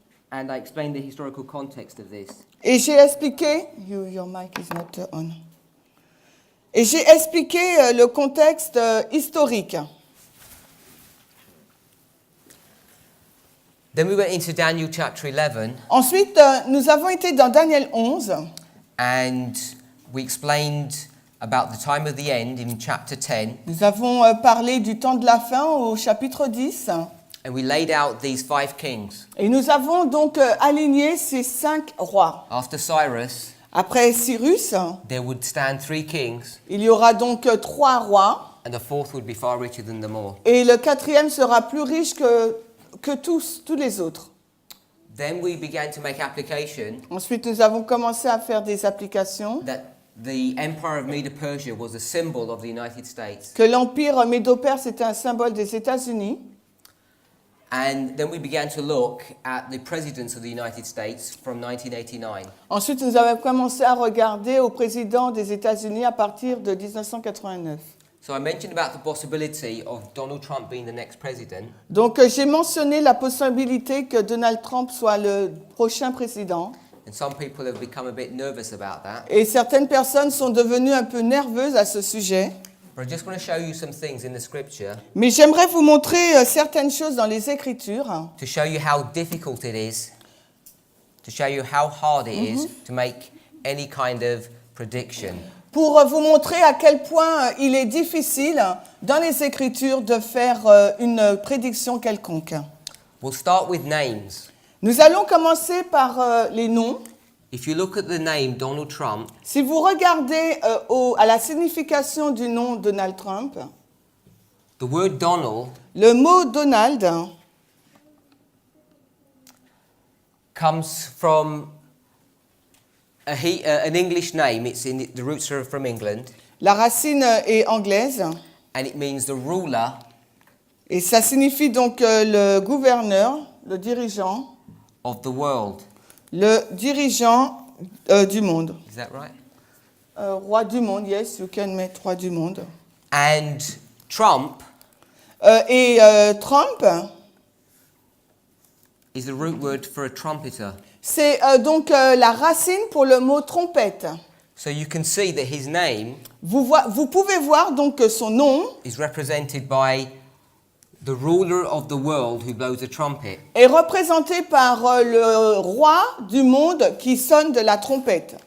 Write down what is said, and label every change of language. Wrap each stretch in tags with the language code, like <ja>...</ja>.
<en>and I explained the historical context of this.</en> <fr>Et j'ai expliqué...</fr> <en>Your mic is not on.</en> <fr>Et j'ai expliqué le contexte historique.</fr> <en>Then we went into Daniel chapter 11,</en> <fr>Ensuite, nous avons été dans Daniel 11</fr> <en>and we explained about the time of the end in chapter 10,</en> <fr>Nous avons parlé du temps de la fin au chapitre 10</fr> <en>and we laid out these 5 kings.</en> <fr>et nous avons donc aligné ces 5 rois.</fr> <en>After Cyrus,</en> <fr>Après Cyrus,</fr> <en>there would stand 3 kings,</en> <fr>il y aura donc 3 rois</fr> <en>and the 4th would be far richer than them all.</en> <fr>et le 4e sera plus riche que tous les autres.</fr> <en>Then we began to make application</en> <fr>Ensuite, nous avons commencé à faire des applications.</fr> <en>that the empire of Medo-Persia was a symbol of the United States.</en> <fr>Que l'empire médo-perse était un symbole des États-Unis.</fr> <en>And then we began to look at the presidents of the United States from 1989.</en> <fr>Ensuite, nous avons commencé à regarder au président des États-Unis à partir de 1989.</fr> <en>So I mentioned about the possibility of Donald Trump being the next president.</en> <fr>Donc, j'ai mentionné la possibilité que Donald Trump soit le prochain président.</fr> <en>And some people have become a bit nervous about that.</en> <fr>Et certaines personnes sont devenues un peu nerveuses à ce sujet.</fr> <en>But I just want to show you some things in the scripture</en> <fr>Mais j'aimerais vous montrer certaines choses dans les Écritures</fr> <en>to show you how difficult it is, to show you how hard it is to make any kind of prediction.</en> <fr>pour vous montrer à quel point il est difficile dans les Écritures de faire une prédiction quelconque.</fr> <en>We'll start with names.</en> <fr>Nous allons commencer par les noms.</fr> <en>If you look at the name Donald Trump,</en> <fr>Si vous regardez à la signification du nom Donald Trump,</fr> <en>the word Donald</en> <fr>le mot Donald</fr> <en>comes from an English name. It's in the roots are from England,</en> <fr>la racine est anglaise</fr> <en>and it means the ruler</en> <fr>et ça signifie donc le gouverneur, le dirigeant,</fr> <en>of the world.</en> <fr>le dirigeant du monde.</fr> <en>Is that right?</en> <fr>Roi du monde,</fr> <en>yes, you can</en> <fr>mettre roi du monde.</fr> <en>And Trump</en> <fr>Et Trump,</fr> <en>is the root word for a trumpeter.</en> <fr>c'est donc la racine pour le mot trompette.</fr> <en>So you can see that his name</en> <fr>Vous pouvez voir donc que son nom</fr> <en>is represented by the ruler of the world who blows a trumpet.</en> <fr>est représenté par le roi du monde qui sonne de la trompette.</fr>